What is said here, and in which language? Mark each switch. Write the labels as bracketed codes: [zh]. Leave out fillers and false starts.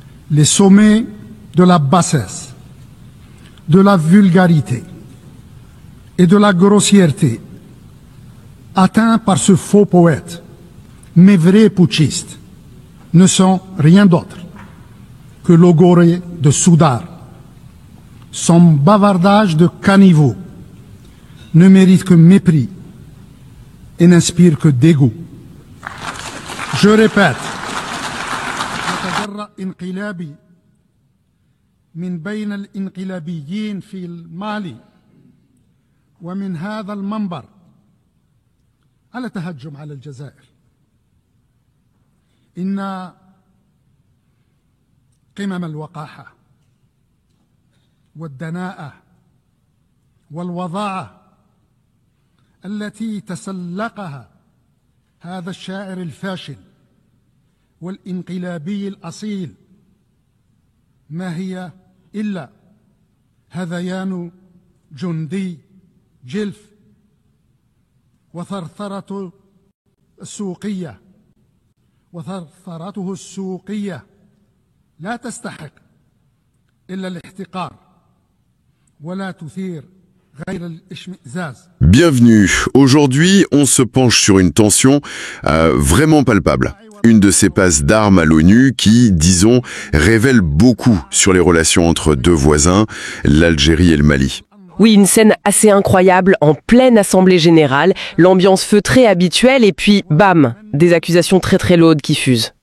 [fr] les sommets de la bassesse, de la vulgarité et de la grossièreté atteints par ce faux poète, mais vrais putschistes, ne sont rien d'autre que logoré de soudard. Son bavardage de caniveau ne mérite que mépris et n'inspire que dégoût. Je répète, [ar] يتجرأ انقلابي من بين الانقلابيين في المالي ومن هذا المنبر على تهجم على الجزائر. إن قمم الوقاحة والدناءة والوضاعة التي تسلقها هذا الشاعر الفاشل والانقلابي الأصيل ما هي إلا هذيان جندي جلف وثرثرته السوقية لا تستحق إلا الاحتقار ولا تثير غير الاشمئزاز. [fr] Bienvenue. Aujourd'hui, on se penche sur une tension vraiment palpable. Une de ces passes d'armes à l'ONU qui, disons, révèle beaucoup sur les relations entre deux voisins, l'Algérie et le Mali. Oui, une scène assez incroyable en pleine assemblée générale, l'ambiance feutrée habituelle et puis bam, des accusations très lourdes qui fusent.